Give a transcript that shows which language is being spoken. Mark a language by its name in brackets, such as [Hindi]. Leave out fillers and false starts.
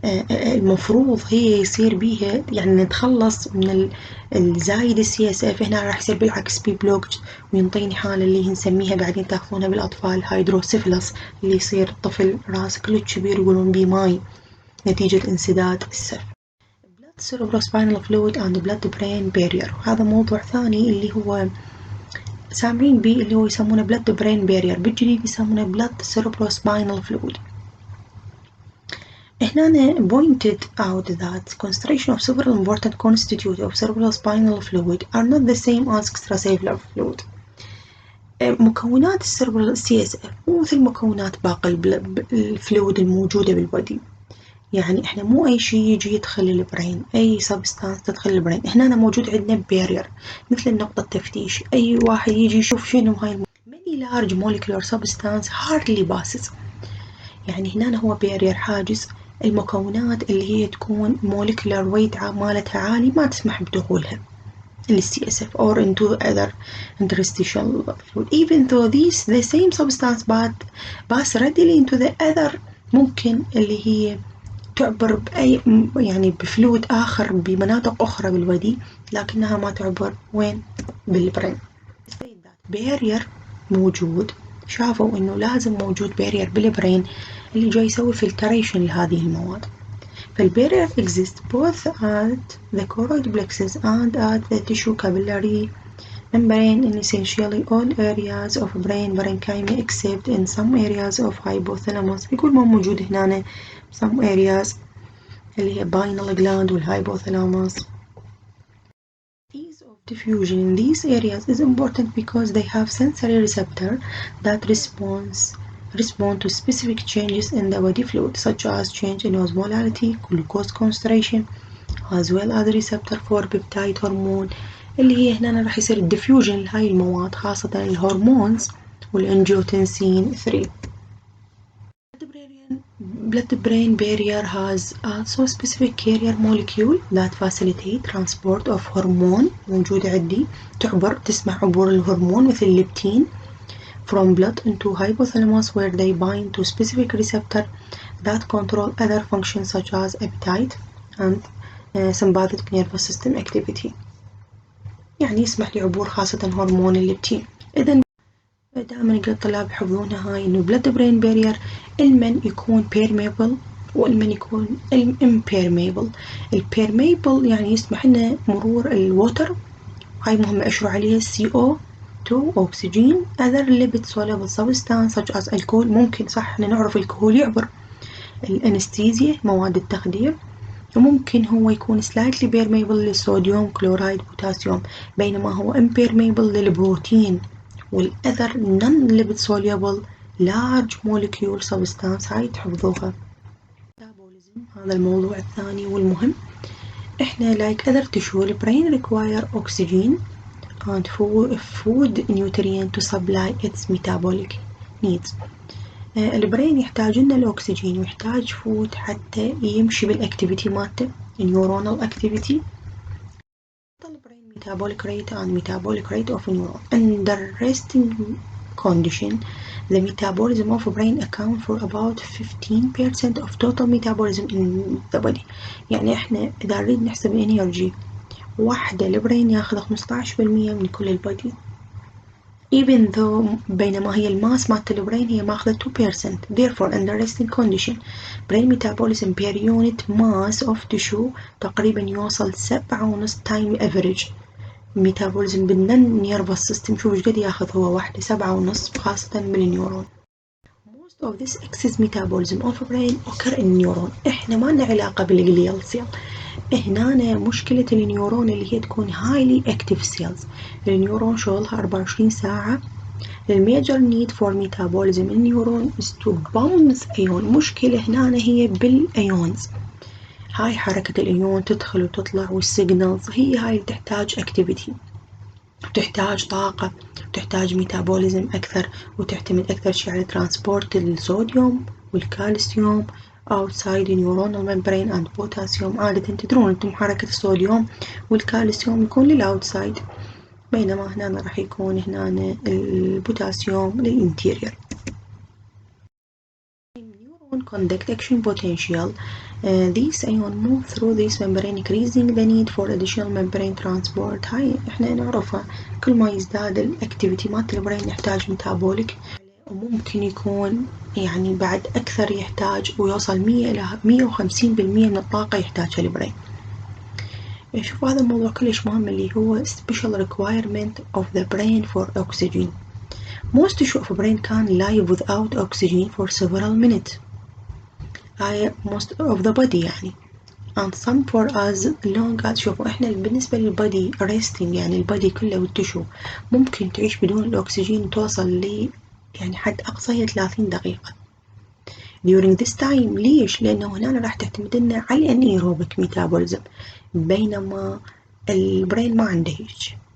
[Arabic] المفروض هي يصير بيها يعني نتخلص من الزايد CSF. هنا راح يصير بالعكس بي بلوكج وينطيني حالة اللي هي نسميها بعدين تاخذونها بالأطفال هيدروسيفلس، اللي يصير الطفل راسه كله كبير يقولون بيه ماي نتيجة انسداد السف. [English] blood cerebrospinal fluid and blood brain barrier، [Arabic] وهذا موضوع ثاني اللي هو سامعين بيه اللي هو يسمونه [English] blood brain barrier، [Arabic] بالجديد يسمونه [English] blood cerebrospinal fluid. هنا pointed out that concentration of several important constituents of cerebrospinal fluid are not the same as extracellular fluid. [Arabic] مكونات السيربرال CSF مو مثل مكونات باقي الفلويد الموجودة بالبودي. يعني احنا مو اي شيء يجي يدخل البرين، اي سبستانس تدخل البرين. هنا موجود عندنا بارير مثل النقطة التفتيش، اي واحد يجي يشوف شنو هاي [English] many large molecular substance hardly passes. [Arabic] يعني هنا هو بارير حاجز المكونات اللي هي تكون molecular weight مالتها عالي ما تسمح بدخولها CSF [English] or into other interstitial fluid. Even though these the same substance pass readily into the other، [Arabic] ممكن اللي هي تعبر بأي يعني بفلويد آخر بمناطق أخرى بالبدي، لكنها ما تعبر وين بالبرين. بارير موجود، شافوا إنه لازم موجود بارير بالبرين اللي جاي يسوي فلتريشن لهذه المواد. [English] فالبارير exists both at the choroid plexus and at the tissue capillary membrane in essentially all areas of brain parenchyma except in some areas of hypothalamus. [Arabic] يقول ما موجود هنا some areas اللي هي pineal gland والhypothalamus. [English] Ease of diffusion in these areas is important because they have sensory receptor that respond to specific changes in the body fluid such as change in osmolality, glucose concentration, as well as receptor for peptide hormone [Arabic] اللي هي هنا راح يصير diffusion لهاي المواد خاصة الهرمونز والانجيوتنسين 3. [English] Blood-brain barrier has also specific carrier molecule that facilitate transport of hormone [Arabic] موجود عندي تعبر تسمح عبور الهرمون مثل الليبتين [English] from blood into hypothalamus where they bind to specific receptor that control other functions such as appetite and sympathetic nervous system activity. [Arabic] يعني يسمح لعبور خاصة هرمون الليبتين. إذن دائما نقول الطلاب يحفظونها هاي إنه blood brain barrier المن يكون permeable والمن يكون impermeable. permeable يعني يسمح لنا مرور الوتر، هاي مهمة أشرح عليها CO2 أكسجين [English] other lipid soluble substance such as alcohol. [Arabic] ممكن صح احنا نعرف الكحول يعبر الأنستيزيا مواد التخدير، وممكن هو يكون slightly permeable للصوديوم كلورايد بوتاسيوم، بينما هو impermeable للبروتين والأذر [English] non-lipid soluble large molecule substance. [Arabic] هاي تحفظوها. هذا الموضوع الثاني والمهم. [English] احنا like other tissue the brain require oxygen and food nutrient to supply its metabolic needs. [Arabic] البرين يحتاج لنا الأكسجين ويحتاج فود حتى يمشي بالأكتيفيتي مالته neuronal activity. [English] brain metabolic rate and metabolic rate of neuron. Under resting condition the metabolism of brain account for about 15% of total metabolism in the body. يعني احنا إذا نريد نحسب الانرجي واحدة البرين ياخذ 15% من كل البودي، even though بينما هي الماس مالت البرين هي ماخذة 2%. therefore under resting condition brain metabolism per unit mass of tissue [Arabic] تقريبا يوصل [English] 7.5 time average metabolism بالنن nervous system. [Arabic] شوف ايش قد ياخذ هو واحدة 7.5 خاصة بالنيورون. [English] most of this excess metabolism of brain occur in neuron. [Arabic] احنا ما لنا علاقة بالجليال سيل. هنا مشكلة النيورون اللي هي تكون highly active cells. النيورون شغلها 24 ساعة. [English] The major need for metabolism in neuron is to pump ion. [Arabic] مشكلة هنا هي بالأيونز. هاي حركة الأيون تدخل وتطلع والسيجنالز هي هاي اللي تحتاج activity، تحتاج طاقة، تحتاج ميتابوليزم أكثر، وتعتمد أكثر شيء على ترانسبورت الصوديوم والكالسيوم [English] outside neuronal membrane and potassium. [Arabic] عادة تدرون أنتم حركة الصوديوم والكالسيوم يكون للأوتسايد، بينما هنا راح يكون هنا البوتاسيوم للإنتيرير. Neuron [English] conduct action potential. These ion move through this membrane increasing the need for additional membrane transport. [Arabic] هاي احنا نعرفها، كل ما يزداد الاكتيفيتي مالت البرين نحتاج ميتابوليك، وممكن يكون يعني بعد أكثر يحتاج ويوصل 100 إلى 150% من الطاقة يحتاجها البرين. شوف هذا الموضوع كلش مهم اللي هو [English] special requirement of the brain for oxygen. Most tissue of brain can live without oxygen for several minutes. most of the body يعني. And some for as long as [Arabic] شوفوا احنا بالنسبة للبادي resting يعني البادي كله والتشو ممكن تعيش بدون الأكسجين توصل ل يعني حد أقصى هي 30 دقيقة. [English] During this time [Arabic] ليش؟ لأنه هنا راح تعتمد لنا على الانيروبيك ميتابوليزم بينما البرين ما عنده هيج.